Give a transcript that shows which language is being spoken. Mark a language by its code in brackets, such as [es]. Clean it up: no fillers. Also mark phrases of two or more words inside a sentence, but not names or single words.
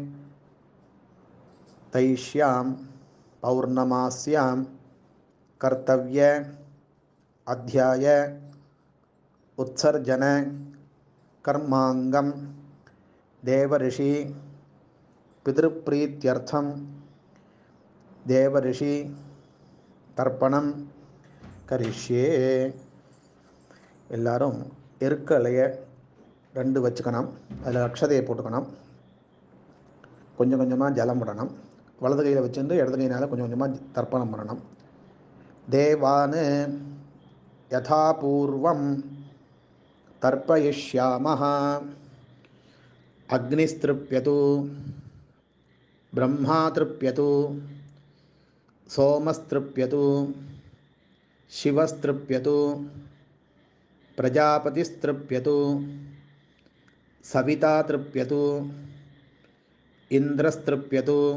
[sa] तैष्यां पौर्णमास्यां कर्तव्य अध्याय उत्सर्जन कर्मांगम देवऋषि पितृप्रीत्यर्थं देवऋषि तर्पणं करिष्ये. [ta] எல்லாரும் எருக்கலைய ரெண்டு வச்சுக்கணும். அதில் அக்ஷதையை போட்டுக்கணும். கொஞ்சம் கொஞ்சமாக ஜலம் விடணும். வலது கையில் வச்சுருந்து இடது கையினால் கொஞ்சம் கொஞ்சமாக தர்ப்பணம் பண்ணணும். [sa] देवान् यथापूर्वं तर्पयिष्यामः. அக்னிஸ்திருப்யது ब्रह्मा तृप्यतु सोमस्तृप्यतु शिवस्तृप्यतु प्रजापतिस्तृप्यतु सविता तृप्यतु इंद्रस्तृप्यतु